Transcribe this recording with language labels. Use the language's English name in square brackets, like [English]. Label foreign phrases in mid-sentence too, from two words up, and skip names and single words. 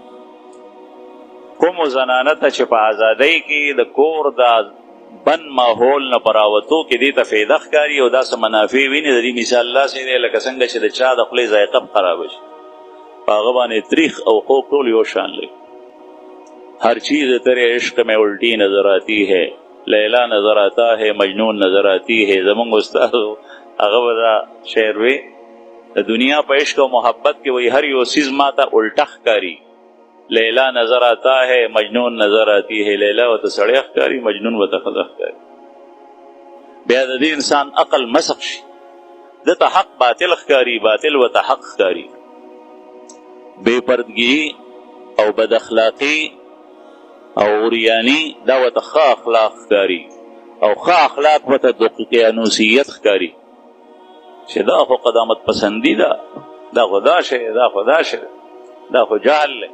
[Pashto] کومو زنانه ته چې په ازادۍ کې د کور د بند ماحول نه په راوتو کې دې ته فایده ښکاري او داسې منافع ویني، د دې مثال داسې دی لکه څنګه چې د چا د خولې ذایقه خرابه شي، په هغه باندې تریخ او خوږ ټول یو شان لري. [Urdu] ہر چیز تیرے عشق میں الٹی نظر آتی ہے، لیلا نظر آتا ہے، مجنون نظر آتی ہے. [Pashto] زمونږ استاد هغه به دا شعر وی د دنیا په عشق او محبت کې وایي هر یو څیز ما ته الټه ښکاري، [Urdu] لیلا نظر آتا ہے، مجنون نظر آتی ہے. [Pashto] لیلا ورته سړی ښکاري، مجنون ورته ښځه ښکاري. بیا د دې انسان عقل مسخ شي، دته حق باطل ښکاري، باطل ورته حق ښکاري. بے پردګي او بد اخلاقي او اوریانی دا ورته ښه اخلاق ښکاري، او ښه اخلاق ورته دقیقانوسیت ښکاري چې دا خو قدامت پسندي ده، دا خو دا شی، دا خو دا شی، دا خو جهل دی.